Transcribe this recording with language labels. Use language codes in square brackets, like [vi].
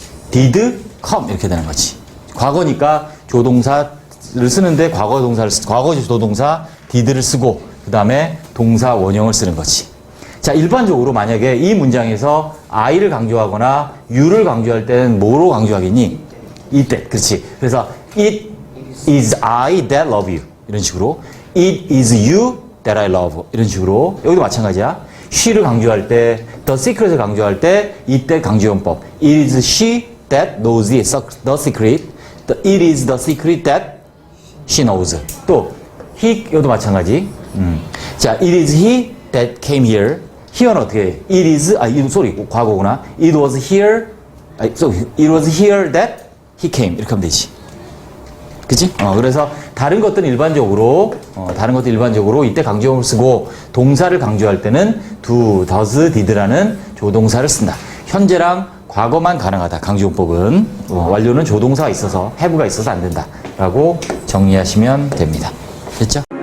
[en] did come. [ko] 이렇게 되는 거지. 과거니까 조동사를 쓰는데 과거 조동사 did를 쓰고 그 다음에 동사 원형을 쓰는 거지. 자, 일반적으로 만약에 이 문장에서 I를 강조하거나 You를 강조할 때는 뭐로 강조하겠니? 이때. 그렇지. 그래서 [en] It is I that love you. [ko] 이런 식으로. [en] It is you that I love. [ko] 이런 식으로. 여기도 마찬가지야. She를 강조할 때, The secret을 강조할 때 이때 강조용법. [en] It is she that knows the secret. It is the secret that she knows. [ko] 또 he, 이것도 마찬가지. [en] 자, it is he that came here. here는 [ko] 어떻게 해? [en] It is, [ko] 과거구나. [en] It was here, it was here that he came. [ko] 이렇게 하면 되지. 그치? 그래서 다른 것들은 일반적으로 이때 강조형을 쓰고 동사를 강조할 때는 do, does, did라는 조동사를 쓴다. 현재랑 과거만 가능하다. 강조용법은. 완료는 조동사가 있어서, have가 있어서 안 된다. 라고 정리하시면 됩니다. 됐죠?